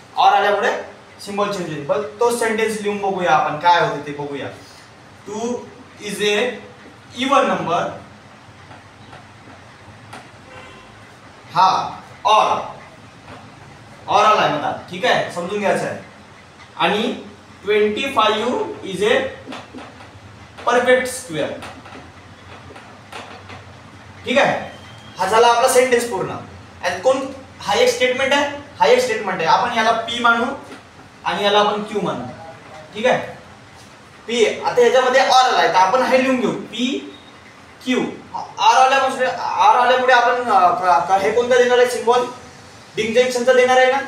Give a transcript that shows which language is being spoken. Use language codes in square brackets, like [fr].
[mr] Or आल्यामुळे symbol change होईल. पण तोच सेंटेन्स लिहून बघूया आपण काय होते ते बघूया. [en] 2 is a even number, [mr] हा ऑर आलाय मला. ठीक आहे. समजून घ्यायचं आहे. आणि [en] 25 is a perfect square. [mr] ठीक आहे. हा झाला आपला सेंटेन्स पूर्ण. कोण, हा एक स्टेटमेंट आहे, हा एक स्टेटमेंट आहे. आपण याला पी मानू आणि याला आपण क्यू मानू. ठीक आहे. पी आता याच्यामध्ये ऑर आलाय तर आपण हे लिहून घेऊ पी क्यू. आर आल्यामुळे आपण हे कोणता देणार आहे सिंबल, डिस्जंक्शनचा देणार आहे ना.